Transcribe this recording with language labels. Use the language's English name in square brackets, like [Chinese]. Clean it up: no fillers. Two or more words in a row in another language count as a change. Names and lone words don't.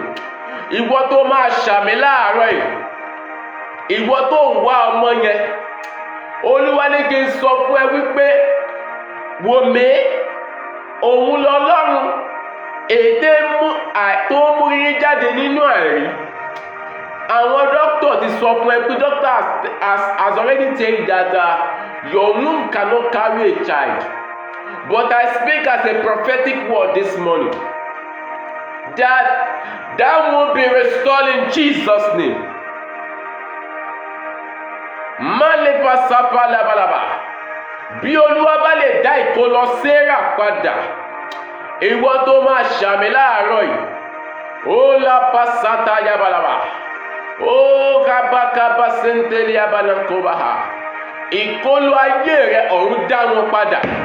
[Yoruba] Ìwọ tó máa ṣàmì láàárọ̀ yìí, ìwọ tó ń wá ọmọ yẹn, Olúwa ní kí n sọ fún ẹ wípé wò mí, òun lọ́lọ́run èdè tó mú rírí jáde nínú àìrí. Àwọn dókítà ti sọ fún ẹ pé [English] doctor has already tell you that your womb cannot carry a child. But I speak as a prophetic word this morning that won't be restored in Jesus' name. Malepa sapa labalaba. [Yoruba] Bí Olúwa bá lè dá ìkólọ Sarah padà, ìwọ tó máa ṣàmì láàárọ̀ yìí, ó lápá sátá yabalaba, ó kábákábá sẹ́ńtẹ́lì yabalankobaha. Ìkólọ ayé rẹ̀ ọ̀run dá wọn padà.